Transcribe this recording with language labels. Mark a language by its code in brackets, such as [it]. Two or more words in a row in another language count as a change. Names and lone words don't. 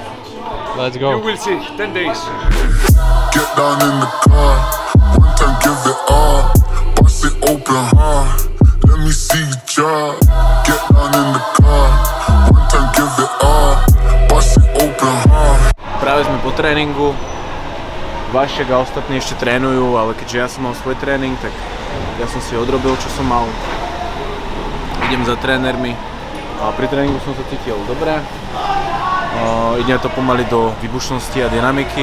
[en] Let's go. You will see. 10 days. Get down in the car. One time give it all. Bust it open hard. Let me see you drop. Get down in the car. One time give it all. Bust it open hard. [sk] Práve sme po tréningu. Vašek a ostatní ešte trénujú, ale keďže ja som mal svoj tréning, tak ja som si odrobil, čo som mal. Idem za trénermi a pri tréningu som sa cítil dobre. Ide to pomaly do výbušnosti a dynamiky.